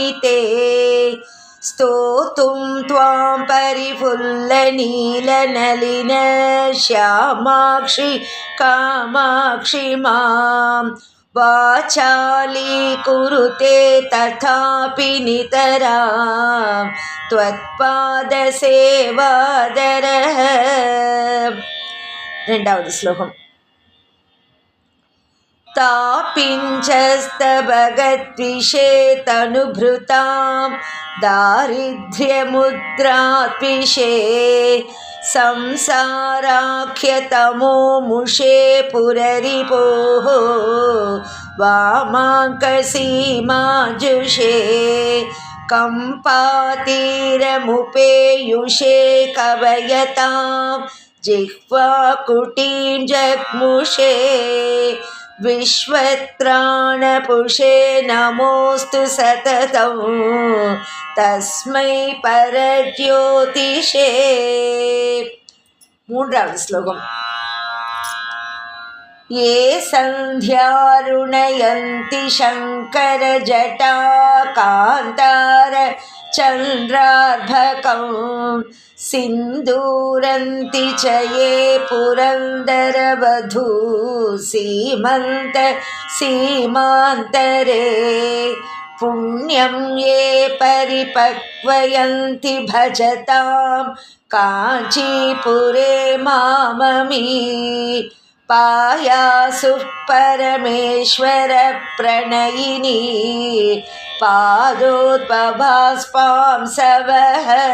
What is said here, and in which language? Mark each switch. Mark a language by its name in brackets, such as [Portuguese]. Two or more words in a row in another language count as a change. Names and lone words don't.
[Sanskrit] ते स्तोतुं त्वां परिफुल्ल नील नलिन श्यामाक्षि कामाक्षि मां वाचालि कुरुते तथापि नितरां त्वत्पाद सेवादरः. [Tamil] 2வது ஸ்லோகம். [Sanskrit] तापिञ्छस्तबकत्विषे तनुभृतां दारिद्र्यमुद्राद्विषे संसाराख्यतमो मुषे पुररिपोः वामाङ्कसीमाजुषे कम्पातीरमुपेयुषे कवयतां जिह्वाकुटीं जग्मुषे विश्वत्राणपुषे नमोऽस्तु सततं तस्मै परज्योतिषे. [Tamil] 3வது ஸ்லோகம். [Sanskrit] ये सन्ध्यारुणयन्ति शङ्करजटा कान्तार चन्द्रार्भकं सिन्दूरन्ति च ये पुरन्दरवधू सीमन्त सीमान्तरे पुण्यं ये परिपक्वयन्ति भजतां काञ्चीपुरे माममी पायासुः परमेश्वर प्रणयिनी पादोद्भवास्पां सवः.